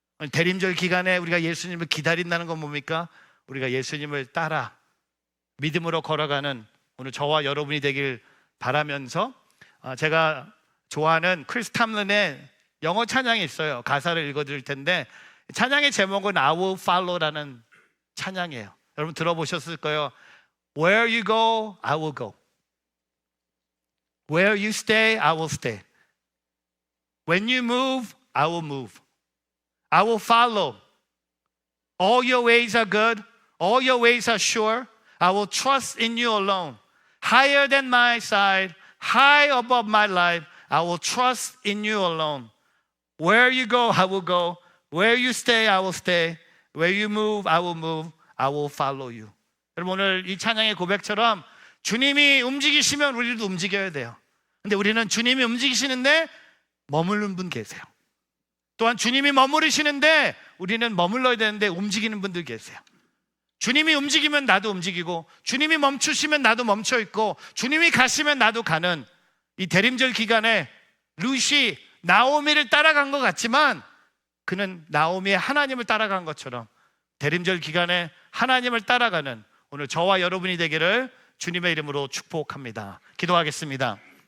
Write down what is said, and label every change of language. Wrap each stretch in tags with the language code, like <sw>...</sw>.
<ko>대림절 기간에 우리가 예수님을 기다린다는 건 뭡니까? 우리가 예수님을 따라 믿음으로 걸어가는 오늘 저와 여러분이 되길 바라면서, 제가 좋아하는 크리스 탐런의 영어 찬양이 있어요. 가사를 읽어드릴 텐데 찬양의 제목은 I will follow라는 찬양이에요. 여러분 들어보셨을 거예요.</ko> <en>Where you go, I will go. Where you stay, I will stay. When you move, I will move. I will follow. All your ways are good. All your ways are sure. I will trust in you alone. Higher than my side, high above my life, I will trust in you alone. Where you go, I will go. Where you stay, I will stay. Where you move, I will move. I will follow you.</en> <ko>여러분, 오늘 이 찬양의 고백처럼 주님이 움직이시면 우리도 움직여야 돼요. 근데 우리는 주님이 움직이시는데 머무르는 분 계세요. 또한 주님이 머무르시는데 우리는 머물러야 되는데 움직이는 분들 계세요. 주님이 움직이면 나도 움직이고, 주님이 멈추시면 나도 멈춰 있고, 주님이 가시면 나도 가는 이 대림절 기간에 룻이 나오미를 따라간 것 같지만 그는 나오미의 하나님을 따라간 것처럼 대림절 기간에 하나님을 따라가는 오늘 저와 여러분이 되기를 주님의 이름으로 축복합니다. 기도하겠습니다.</ko>